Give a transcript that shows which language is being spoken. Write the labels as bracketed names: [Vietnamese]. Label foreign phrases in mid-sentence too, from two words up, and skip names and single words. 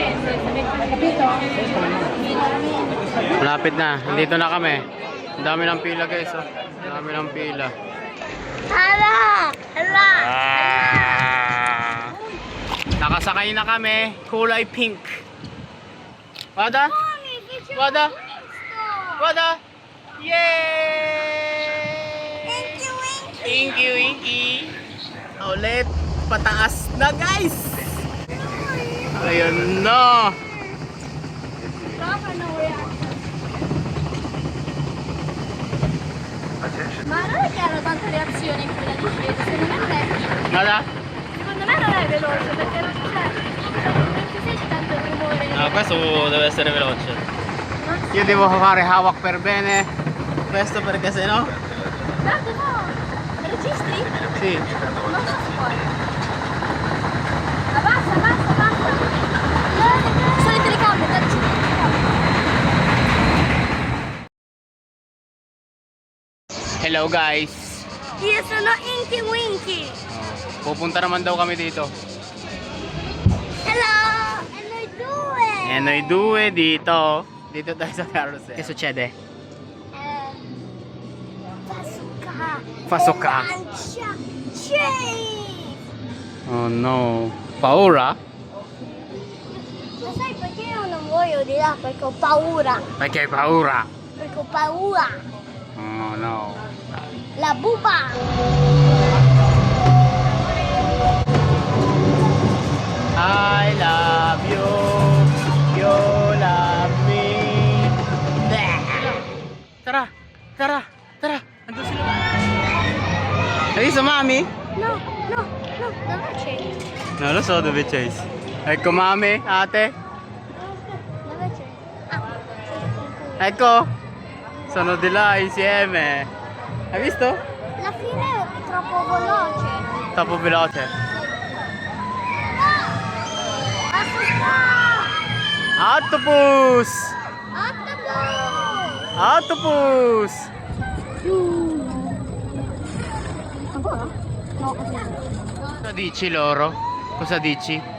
[Filipino] Malapit na. Dito na kami. Ang dami ng pila guys. Oh. Ang dami ng pila. Hala! Hala! Nakasakay na kami. Kulay pink. Wada? Wada? Wada? Yay! [English] Thank you, Winky. [Filipino] Ulit. Pataas na guys. Ayun na. [Italian] Ma non è che hanno tanta reazione in quella di scesa, secondo me non è. Wada? Secondo me non è veloce perché non c'è. Non ci senti tanto il rumore. No, questo deve essere veloce. Io devo fare hawak per bene. Questo perché sennò. Tanto no! Registri? Sì. Non so se puoi. Abbassa, abbassa, abbassa. Sono le telecamere, dai, ci sono le telecamere. [English] Hello guys. [Italian] Io sono Inky Winky. [Filipino] Pupunta naman daw kami dito. [English] Hello! [Italian] E noi due! E noi due [Filipino] dito. Dito tayo sa carousel. [Italian] Che succede? Fasuka! Fasuka. Lancia! Chase! [English] Oh no. Paura? [Italian] Ma sai perché io non voglio di là? Perché ho paura. Perché hai paura? Perché ho paura. Oh no. La buba! [English] I love you. You love me. [Filipino] Tara. Tara. Tara. Andun sila. [Italian] Hai visto mami? No, no, no, dove c'è? Non lo so dove Chase. Ecco mami, ate. Dove c'è? Ah, Ecco. Sono di là insieme. Hai visto? la fine è troppo veloce. Troppo veloce. Fasuka! [English] Octopus! Octopus! Octopus! [Italian] Ancora? No, Cosa dici loro? Cosa dici?